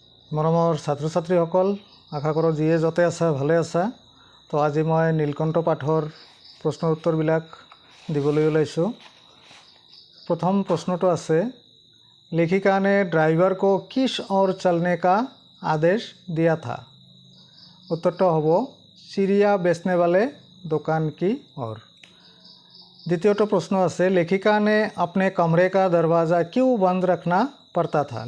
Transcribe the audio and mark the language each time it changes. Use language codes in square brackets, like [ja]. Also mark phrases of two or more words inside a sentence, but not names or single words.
[as] মৰমৰ ছাত্ৰ ছাত্ৰীসকল, আশা কৰোঁ যিয়ে য'তে আছে ভালে আছে। তো আজি মই নীলকণ্ঠ পাঠৰ প্ৰশ্নৰ উত্তৰবিলাক দিবলৈ ওলাইছোঁ। [hi] प्रथम प्रश्न तो আছে, लेखिका ने ड्राइवर को किस ओर चलने का आदेश दिया था। उत्तर तो हबो चिड़िया बेचने वाले दुकान की ओर। द्वितीय तो प्रश्न আছে, लेखिका ने अपने कमरे का दरवाज़ा क्यों बंद रखना पड़ता था।